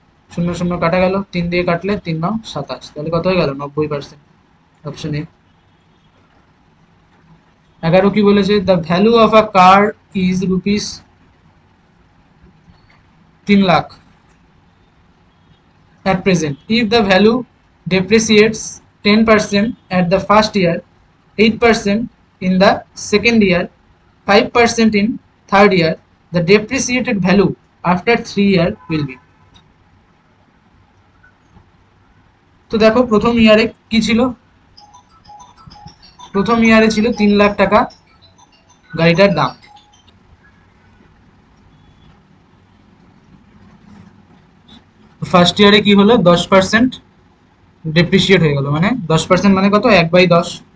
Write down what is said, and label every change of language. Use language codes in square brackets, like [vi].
[bn] শূন্য শূন্য কাটা গেল, 3 দিয়ে কাটলে 3 9 27, তাহলে কত হয়ে গেল? 90%, অপশন এ। [en] 11 [bn] কি বলেছে, [en] The value of a car is rupees 3 lakh at present. If the value depreciates 10% at the first year, 8% in the second year, 5% in third year, the depreciated value after 3 years will be. [bn] তো দেখো প্রথম ইয়ারে কি ছিল, প্রথম ইয়ারে ছিল 3 লাখ টাকা গাড়িটার দাম। ফার্স্ট ইয়ারে কি হলো, 10% ডেপ্রিসিয়েট হয়ে গেল, মানে 10% মানে কত, 1/10।